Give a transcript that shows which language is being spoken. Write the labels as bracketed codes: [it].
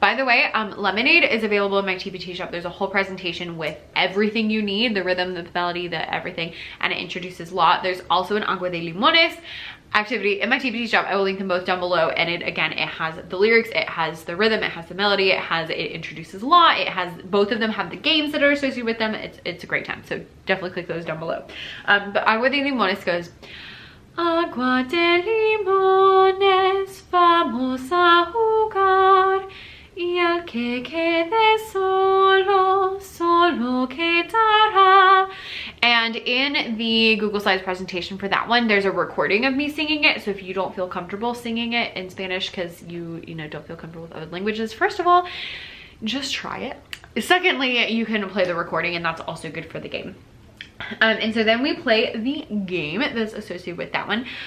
[en] By the way, Lemonade is available in my TPT shop. There's a whole presentation with everything you need, the rhythm, the melody, the everything, and it introduces law. There's also an Agua de Limones activity in my TPT shop. I will link them both down below, and it has the lyrics, it has the rhythm, it has the melody, it introduces law, it has both of them have the games that are associated with them. It's a great time, so definitely click those down below. But Agua de Limones goes, [es] Agua de limones, vamos a jugar, y el que quede solo, solo quedará. [en] And in the Google Slides presentation for that one, there's a recording of me singing it. So if you don't feel comfortable singing it in Spanish because you don't feel comfortable with other languages, first of all, just try it. Secondly, you can play the recording, and that's also good for the game. And so then we play the game that's associated with that one.